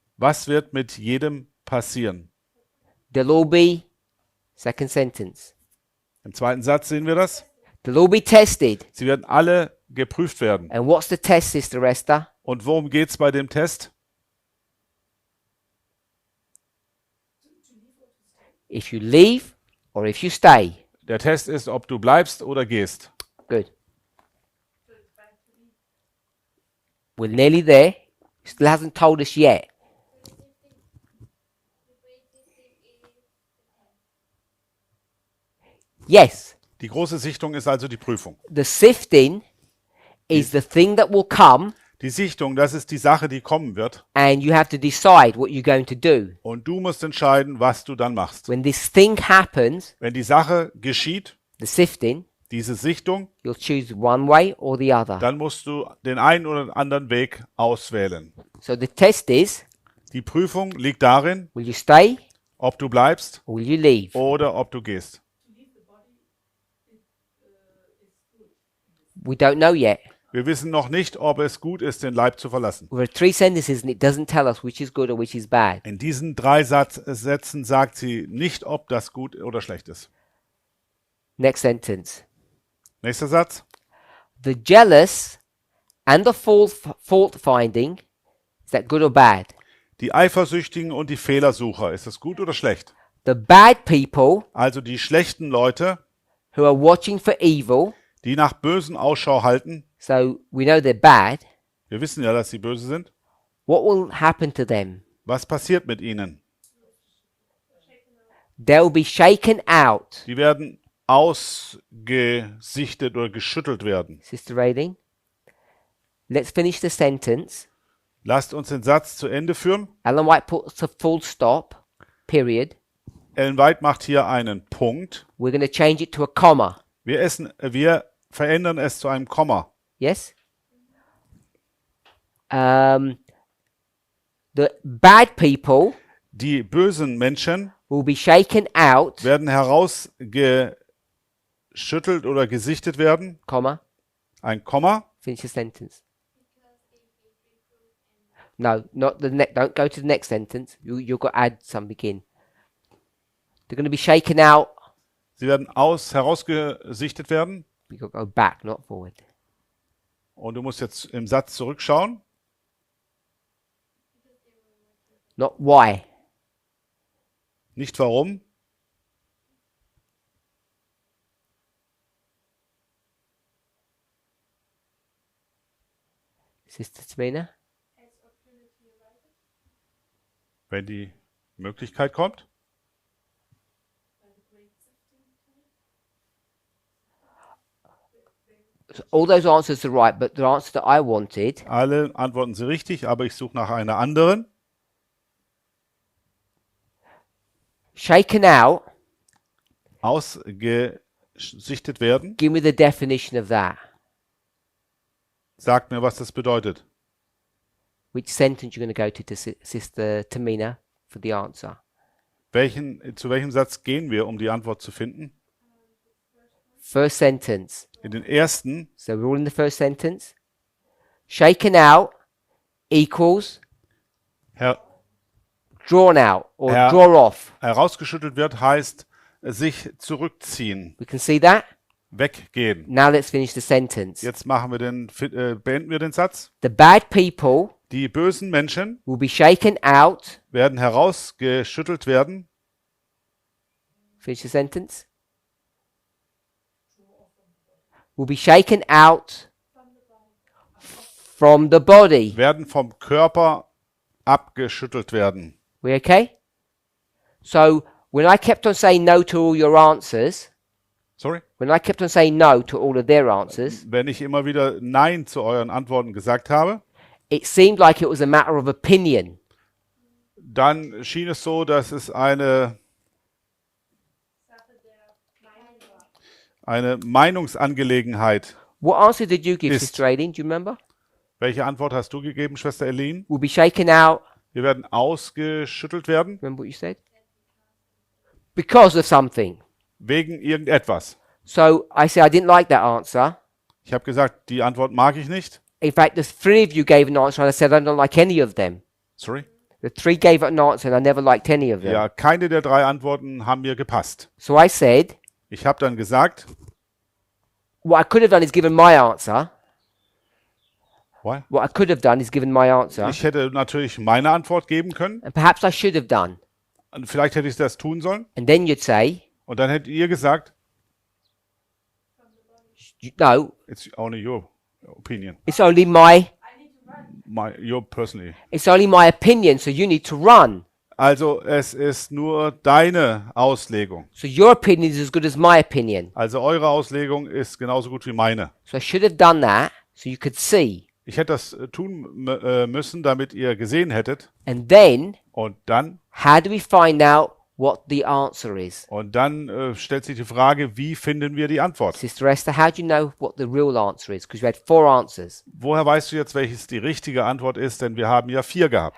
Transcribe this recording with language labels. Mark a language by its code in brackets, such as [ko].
[de] was wird mit jedem passieren? [en] They'll all be, second sentence, [de] Im zweiten Satz sehen wir das. [en] they'll all be tested. [de] Sie werden alle geprüft werden. [en] And what's the test, Sister Esther? [de] Und worum geht es bei dem Test? [en] If you leave or if you stay. [de] Der Test ist, ob du bleibst oder gehst. [en] Good. We're nearly there. Still hasn't told us yet. Yes, [de] Die große Sichtung ist also die Prüfung. [en] the sifting is the thing that will come, [de] Die Sichtung, das ist die Sache, die kommen wird. [en] and you have to decide what you're going to do. [de] Und du musst entscheiden, was du dann machst. [en] When this thing happens, [de] Wenn die Sache geschieht, [en] the sifting, [de] diese Sichtung, [en] you'll choose one way or the other. [de] dann musst du den einen oder anderen Weg auswählen. [en] So the test is, [de] Die Prüfung liegt darin, [en] will you stay [de] ob du bleibst [en] or will you leave? [de] oder ob du gehst. [en] We don't know yet. [de] Wir wissen noch nicht, ob es gut ist, den Leib zu verlassen. [en] We've got three sentences and it doesn't tell us which is good or which is bad. [de] In diesen 3 Sätzen sagt sie nicht, ob das gut oder schlecht ist. [en] Next sentence. [de] Nächster Satz. [en] The jealous and the fault finding, is that good or bad? [de] Die Eifersüchtigen und die Fehlersucher. Ist das gut oder schlecht? [en] The bad people [de] Also die schlechten Leute, [en] who are watching for evil, [de] die nach Bösen Ausschau halten. [en] so we know they're bad, [de] Wir wissen ja, dass sie böse sind. [en] what will happen to them? [de] Was passiert mit ihnen? [en] They'll be shaken out. [de] Die werden ausgesichtet oder geschüttelt werden. [en] Sister Railing, let's finish the sentence. [de] Lasst uns den Satz zu Ende führen. [en] Ellen White puts a full stop, period. [de] Ellen White macht hier einen Punkt. [en] We're going to change it to a comma. [de] Wir verändern es zu einem Komma. [en] Yes? The bad people [de] Die bösen Menschen [en] will be shaken out, [de] werden herausgeschüttelt oder gesichtet werden. [en] comma, [de] Ein Komma. [en] finish the sentence. No, not the next. Don't go to the next sentence. You've got to add something in. They're going to be shaken out. [de] Sie werden herausgesichtet werden. [en] You've got to go back, not forward. [de] Und du musst jetzt im Satz zurückschauen. [en] Not why. [de] Nicht warum. [en] Sister Tamina? [de] Wenn die Möglichkeit kommt. [en] All those answers are right, but the answer that I wanted [de] Alle antworten sie richtig, aber ich suche nach einer anderen. [en] shaken out. [de] Ausgesichtet werden. [en] Give me the definition of that. [de] Sagt mir, was das bedeutet. [en] Which sentence you're going to go to Sister Tamina for the answer? [de] Zu welchem Satz gehen wir, um die Antwort zu finden? [en] First sentence. [de] In den ersten. [en] So we're all in the first sentence. Shaken out equals drawn out or [de] Her- [en] draw off. [de] herausgeschüttelt wird, heißt sich zurückziehen, [en] We can see that. [de] weggehen. [en] Now let's finish the sentence. [de] Jetzt beenden wir den Satz. [en] The bad people [de] Die bösen Menschen [en] will be shaken out. [de] werden herausgeschüttelt werden. [en] Finish the sentence. Will be shaken out from the body. [de] Werden vom Körper abgeschüttelt werden. [en] We okay? So when I kept on saying no to all your answers, Sorry? when I kept on saying no to all of their answers, [de] Wenn ich immer wieder Nein zu euren Antworten gesagt habe, it seemed like it was a matter of opinion. dann schien es so, dass es eine Sache der Meinung war. Meinungsangelegenheit. [en] What answer did you give, [de] Ist- [en] Sister Aileen? Do you remember? [de] Welche Antwort hast du gegeben, Schwester Eileen? [en] Will be shaken out. [de] Wir werden ausgeschüttelt werden [en] Remember what you said? Because of something. [de] wegen irgendetwas. [en] So I said I didn't like that answer. [de] Ich habe gesagt, die Antwort mag ich nicht. [en] In fact, the three of you gave an answer, and I said I don't like any of them. Sorry? The three gave an answer, and I never liked any of them. [de] Ja, keine der drei Antworten haben mir gepasst. [en] So I said, [de] Ich habe dann gesagt, [en] what I could have done is given my answer. what? What I could have done is given my answer, [de] Ich hätte natürlich meine Antwort geben können. [en] and perhaps I should have done. [de] Und vielleicht hätte ich das tun sollen. [en] And then you'd say, [de] Und dann hättet ihr gesagt, [en] no, it's only your opinion. it's only my, Your personally. it's only my opinion. So you need to run. [de] Also es ist nur deine Auslegung. [en] So your opinion is as good as my opinion. [de] Also eure Auslegung ist genauso gut wie meine. [en] So I should have done that so you could see. [de] Ich hätte das tun müssen, damit ihr gesehen hättet. [en] And then, [de] Und dann, [en] how do we find out what the answer is? [de] stellt sich die Frage, wie finden wir die Antwort? [en] Sister Esther, how do you know what the real answer is? Because you had 4 answers. [de] Woher weißt du jetzt, welches die richtige Antwort ist? Denn wir haben ja 4 gehabt.